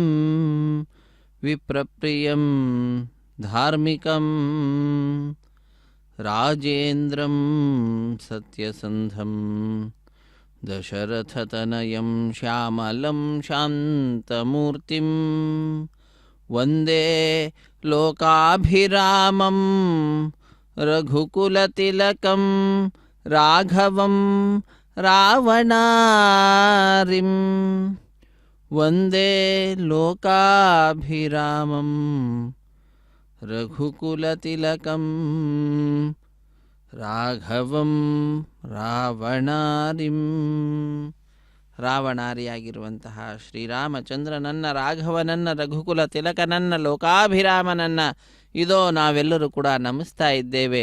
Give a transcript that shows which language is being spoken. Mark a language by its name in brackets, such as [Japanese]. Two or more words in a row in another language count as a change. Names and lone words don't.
[Sanskrit] विप्रप्रियं धार्मिकं राजेन्द्रं सत्यसन्धं दशरथतनयं श्यामलं शान्तमूर्तिं वन्दे लोकाभिरामं रघुकुलतिलकं राघवं रावणारिं वन्दे लोकाभिरामं रघुकुलतिलकं ರಾಘವಂ ರಾವಣಾರಿಂ. [Kannada] ರಾವಣಾರಿಯಾಗಿರುವಂತಹ ಶ್ರೀರಾಮಚಂದ್ರನನ್ನ, ರಾಘವನನ್ನ, ರಘುಕುಲ ತಿಲಕನನ್ನ, ಲೋಕಾಭಿರಾಮನನ್ನ ಇದೋ ನಾವೆಲ್ಲರೂ ಕೂಡ ನಮಿಸ್ತಾ ಇದ್ದೇವೆ.